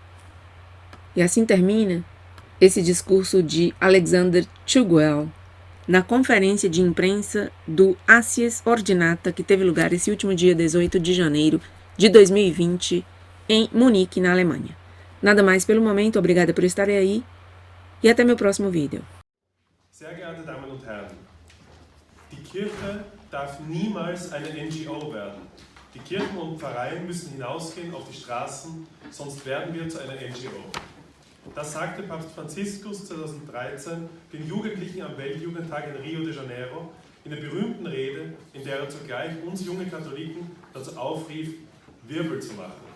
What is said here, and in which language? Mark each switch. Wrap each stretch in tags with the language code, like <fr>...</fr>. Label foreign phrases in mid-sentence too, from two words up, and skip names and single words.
<pt>E assim termina esse discurso de Alexander Tugwell na conferência de imprensa do Acies Ordinata que teve lugar esse último dia 18 de janeiro de 2020 em Munique, na Alemanha. Nada mais pelo momento, obrigada por estarem aí e até meu próximo vídeo.</pt> <de>Sehr geehrte Damen und Herren, die Kirche darf niemals eine NGO werden. Die Kirchen und Pfarreien müssen hinausgehen auf die Straßen, sonst werden wir zu einer NGO. Das sagte Papst Franziskus 2013 den Jugendlichen am Weltjugendtag in Rio de Janeiro in der berühmten Rede, in der er zugleich uns junge Katholiken dazu aufrief, Wirbel zu machen.</de>